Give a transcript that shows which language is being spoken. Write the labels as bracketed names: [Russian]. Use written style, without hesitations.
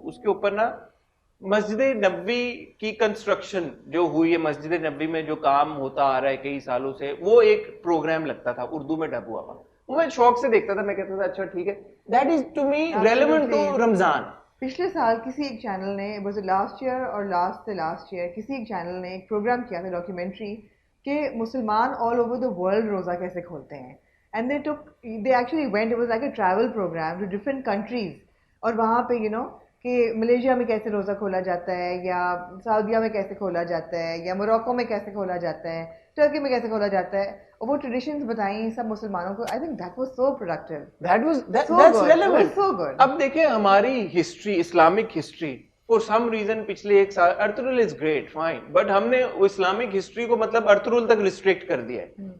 [Urdu] اس کے اوپر نا مسجد نبوی کی کنسٹرکشن جو ہوئی ہے, مسجد نبوی میں جو کام ہوتا آ رہا ہے کئی سالوں سے, وہ ایک پروگرام لگتا تھا اردو میں ڈب ہوا. وہ میں شوق سے دیکھتا تھا, میں کہتا تھا اچھا ٹھیک ہے, that is to me relevant to رمضان. پچھلے سال کسی ایک چینل نے, لاسٹ ایئر اور لاسٹ ایئر کسی ایک چینل نے ایک پروگرام کیا تھا ڈاکیومنٹری کہ مسلمان آل اوور دا ورلڈ روزہ کیسے کھولتے ہیں. [English] And they actually went, it was like a travel program to different countries. [Urdu] اور وہاں پہ کہ ملیشیا میں کیسے روزہ کھولا جاتا ہے, یا سعودیہ میں کیسے کھولا جاتا ہے, یا موروکو میں کیسے کھولا جاتا ہے, ٹرکی میں کیسے کھولا جاتا ہے, اور وہ ٹریڈیشنز بتائیں سب مسلمانوں کو. [English] I think that was so productive, that's relevant. so good. [Urdu] اب دیکھیں ہماری history, Islamic history, for some reason پچھلے ایک سال, Ertugrul is great fine, but ہم نے اسلامک ہسٹری کو مطلب ارطغرل تک ریسٹرکٹ کر دیا ہے.